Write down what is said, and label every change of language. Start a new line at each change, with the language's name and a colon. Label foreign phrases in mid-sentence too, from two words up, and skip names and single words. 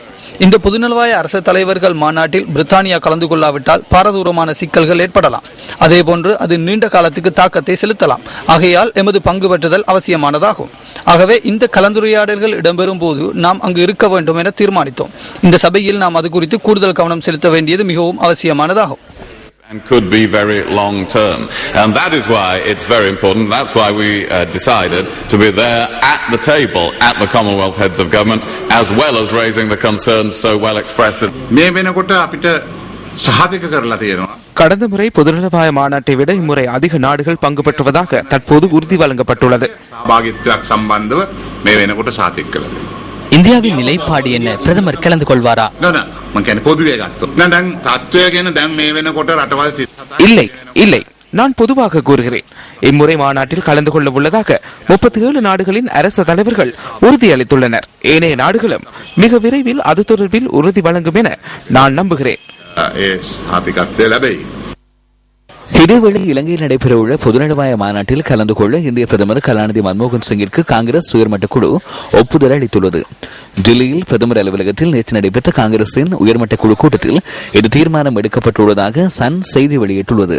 Tamil: இந்த பொதுநலவாய அரசு தலைவர்கள் மாநாட்டில் பிரித்தானியா கலந்து கொள்ளாவிட்டால் பாரதூரமான சிக்கல்கள் ஏற்படலாம். அதேபோன்று அது நீண்ட காலத்துக்கு தாக்கத்தை செலுத்தலாம். ஆகையால் எமது பங்கு பெற்றுதல் அவசியமானதாகும். ஆகவே இந்த கலந்துரையாடல்கள் இடம்பெறும் போது நாம் அங்கு இருக்க வேண்டும் என தீர்மானித்தோம். இந்த சபையில் நாம் அது குறித்து கூடுதல் கவனம் செலுத்த வேண்டியது மிகவும் அவசியமானதாகும்.
English: And could be very long term. And that is why it's very important. That's why we decided to be there at the table at the Commonwealth Heads of Government, as well as raising the concerns so well expressed.
Sinhala: මේ වෙනකොට අපිට සහතික කරලා තියෙනවා.
Tamil: கடந்த முறை பொதுநலவாய மாநாட்டை விட இம்முறை அதிக நாடுகள் பங்கு பெற்றுவதாக தற்போது உறுதி வழங்கப்பட்டுள்ளது.
Sinhala: සහභාගීත්වයක් සම්බන්ධව මේ වෙනකොට සහතික කළා.
Tamil: இந்தியாவின் நிலைப்பாடு என்ன? பிரதமர் கலந்து கொள்வாரா?
Sinhala: නෑ මම කියන්නේ පොදුවේ ගත්තොත්. දැන් තත්ත්වය ගැන දැන් මේ වෙනකොට රටවල් 37
Tamil: இல்லை இல்லை, நான் பொதுவாக கூறுகிறேன். இம்முறை மாநாட்டில் கலந்து கொள்ள உள்ளதாக 37 நாடுகளின் அரசு தலைவர்கள் உறுதியளித்துள்ளனர். ஏனைய நாடுகளும் மிக விரைவில் அது தொடர்பில் உறுதி வழங்கும் என நான் நம்புகிறேன்.
Sinhala: ඒ සහතිකත්වය ලැබෙයි.
Tamil: இதேவேளை இலங்கையில் நடைபெறவுள்ள பொதுநலவாய மாநாட்டில் கலந்து கொள்ள இந்திய பிரதமர் கலாநிதி மன்மோகன் சிங்கிற்கு காங்கிரஸ் உயர்மட்ட குழு ஒப்புதல் அளித்துள்ளது. டெல்லியில் பிரதமர் அலுவலகத்தில் நேற்று நடைபெற்ற காங்கிரசின் உயர்மட்ட குழு கூட்டத்தில் இந்த தீர்மானம் எடுக்கப்பட்டுள்ளதாக சன் செய்தி வெளியிட்டுள்ளது.